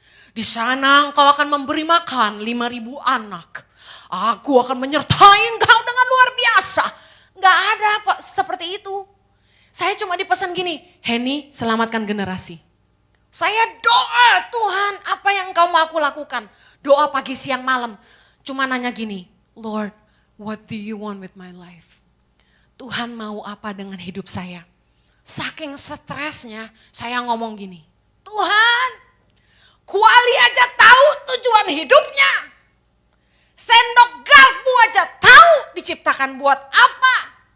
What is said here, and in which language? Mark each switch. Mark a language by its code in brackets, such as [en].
[id] Di sana engkau akan memberi makan 5.000 anak. Aku akan menyertai engkau dengan luar biasa. Nggak ada apa seperti itu. Saya cuma dipesan gini, Heni selamatkan generasi. Saya doa, Tuhan apa yang engkau mau aku lakukan. Doa pagi siang malam. Cuma nanya gini, [en] Lord, what do you want with my life? [id] Tuhan mau apa dengan hidup saya? Saking stresnya saya ngomong gini, Tuhan, kuali aja tahu tujuan hidupnya. Sendok garpu aja tahu diciptakan buat apa.